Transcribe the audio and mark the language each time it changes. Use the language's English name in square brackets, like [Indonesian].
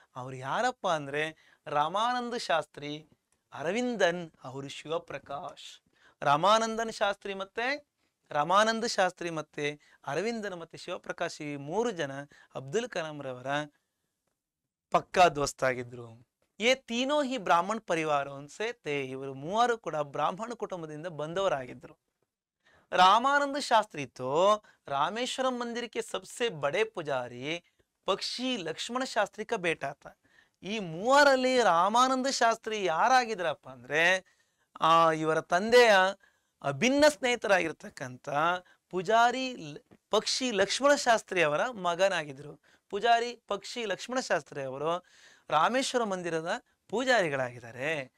[Kannada] ಅವ್ರು ಯಾರಪ್ಪ ಅಂದ್ರೆ ರಾಮಾನಂದ ಶಾಸ್ತ್ರಿ, ಅರವಿಂದನ್ ಅವರು ಶಿವಪ್ರಕಾಶ್. ರಾಮಾನಂದ ಶಾಸ್ತ್ರಿ ಮತ್ತೆ ಅರವಿಂದನ್ ಮತ್ತೆ ಶಿವಪ್ರಕಾಶ್, ಈ 3 ಜನ ಅಬ್ದುಲ್ ಕಲಾಂ ರವರ ಪಕ್ಕಾ ದೋಸ್ತಾಗಿದ್ರು. [Hindi] ये तीनों ही ब्राह्मण परिवारों से थे. [Kannada] ಇವರು 3 ಕೂಡ ಬ್ರಾಹ್ಮಣ ಕುಟುಂಬದಿಂದ ಬಂದವರಾಗಿದ್ರು. [Hindi] रामानंद शास्त्री तो रामेश्वरम मंदिर के सबसे बड़े पुजारी पक्षी लक्ष्मण शास्त्री का बेटा था. [Kannada] ಈ 3ರಲ್ಲಿ ರಾಮಾನಂದ ಶಾಸ್ತ್ರಿ ಯಾರಾಗಿದ್ರಪ್ಪ ಅಂದ್ರೆ ಇವರ ತಂದೆಯ ಅಭಿನ್ನ ಸ್ನೇಹಿತರಾಗಿರ್ತಕ್ಕಂಥ ಪೂಜಾರಿ ಪಕ್ಷಿ ಲಕ್ಷ್ಮಣ ಶಾಸ್ತ್ರಿ ಅವರ ಮಗನಾಗಿದ್ರು. ಪೂಜಾರಿ ಪಕ್ಷಿ ಲಕ್ಷ್ಮಣ ಶಾಸ್ತ್ರಿ ಅವರು ರಾಮೇಶ್ವರ ಮಂದಿರದ ಪೂಜಾರಿಗಳಾಗಿದ್ದಾರೆ.